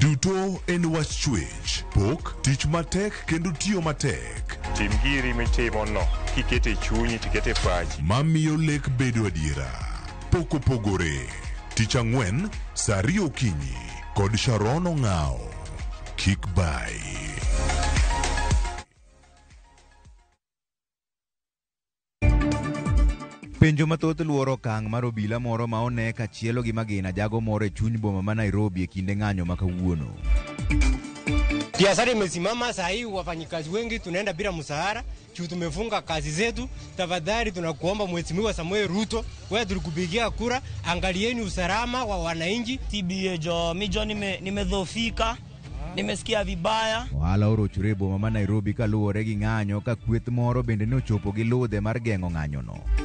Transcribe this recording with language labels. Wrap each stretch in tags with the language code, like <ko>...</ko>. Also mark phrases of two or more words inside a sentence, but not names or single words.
<luo>Duto en wach chwech, pok, tich matek kendo tiyo matek. Tim giri mitimo no, kikete chunyi tikete pachi. Mamiyo lek bedo adiera. Pok opogore. Tich ang'wen, saa 2 okinyi kod Sharon Ong'ao.</luo> <en>Kick by.</en> <luo>Penjo mathoth luoro okang' mar obila moro ma one kachielo gi magina jago moro e chuny boma ma Nairobi e kinde ng'anyo ma kawuono.</luo> <sw>Biashara imesimama saa hii, wafanyikazi wengi tunaenda bila mshahara, tumefunga kazi zetu. Tafadhali tunakuomba Mheshimiwa Samuel Ruto, wewe tulikupigia kura, angalieni usalama wa wananchi. TBA jo mijo nimedhofika. Nimesikia vibaya.</sw> <luo>Ohala orochore boma ma Nairobi kaluwore gi ng'anyo ka kweth moro bende nochopo gi ludhe mar geng'o ng'anyono.</luo>